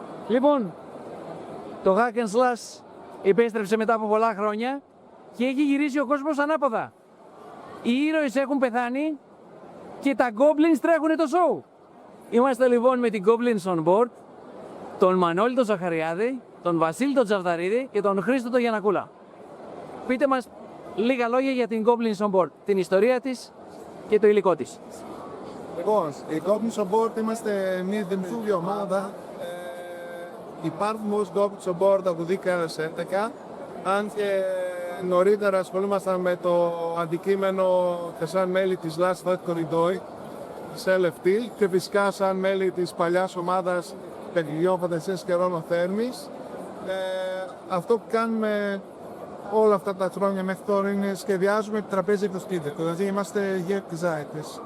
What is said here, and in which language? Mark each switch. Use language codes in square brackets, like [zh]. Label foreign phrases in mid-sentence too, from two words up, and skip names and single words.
[el] Λοιπόν, το Hack and Slash επέστρεψε μετά από πολλά χρόνια και έχει γυρίσει ο κόσμος ανάποδα. Οι ήρωες έχουν πεθάνει και τα Goblins τρέχουνε το show. Είμαστε λοιπόν με την Goblins on board, τον Μανώλη τον Ζαχαριάδη, τον Βασίλη τον Τζαβδαρίδη και τον Χρήστο τον Γιαννακούλα. Πείτε μας λίγα λόγια για την Goblins on board, την ιστορία της και το υλικό της. Λοιπόν, η Goblins on board είμαστε μια δημιουργική ομάδα. Υπάρχουμε ως Goblins on board από το 2011, αν και νωρίτερα ασχολούμασταν με το αντικείμενο και σαν μέλη της Last Fight Corridor, της LFT, και φυσικά σαν μέλη της παλιάς ομάδας παιχνιδιών Φαντασίας και Ρόνο Θέρμης. Αυτό που κάνουμε όλα αυτά τα χρόνια μέχρι τώρα είναι σχεδιάζουμε τραπέζι εκδοστήτες, δηλαδή είμαστε [en] game designers.